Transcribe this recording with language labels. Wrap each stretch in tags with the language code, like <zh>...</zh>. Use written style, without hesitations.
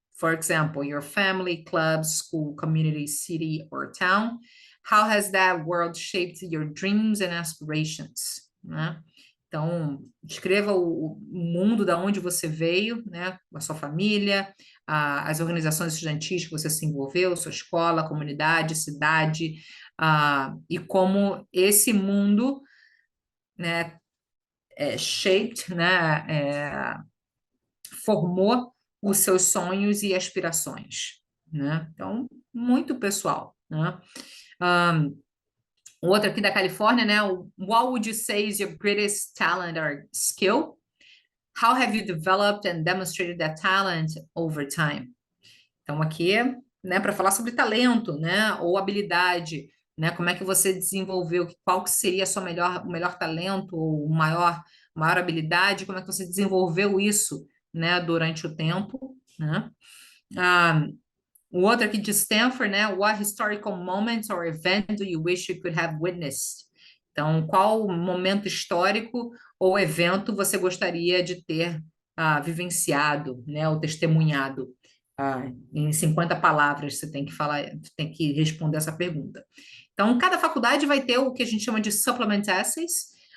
<en>For example, your family, club, school, community, city, or town. How has that world shaped your dreams and aspirations?</en> <pt>Né? Então, descreva o mundo da onde você veio, né? A sua família, as organizações estudantis que você se envolveu, sua escola, comunidade, cidade, e como esse mundo, né, shaped, né, formou os seus sonhos e aspirações, né? Então, muito pessoal, né? O outro aqui da Califórnia, né?</pt> <en>What would you say is your greatest talent or skill? How have you developed and demonstrated that talent over time?</en> <pt>Então, aqui, né, para falar sobre talento, né, ou habilidade, né, como é que você desenvolveu, qual que seria a sua o melhor talento, ou maior habilidade, como é que você desenvolveu isso, né, durante o tempo, né? Ah, o outro aqui de Stanford, né,</pt> <en>what historical moments or event do you wish you could have witnessed?</en> <pt>Então, qual momento histórico ou evento você gostaria de ter vivenciado, né, ou testemunhado? Em 50 palavras você tem que falar, tem que responder essa pergunta. Então, cada faculdade vai ter o que a gente chama de supplement essays.</pt>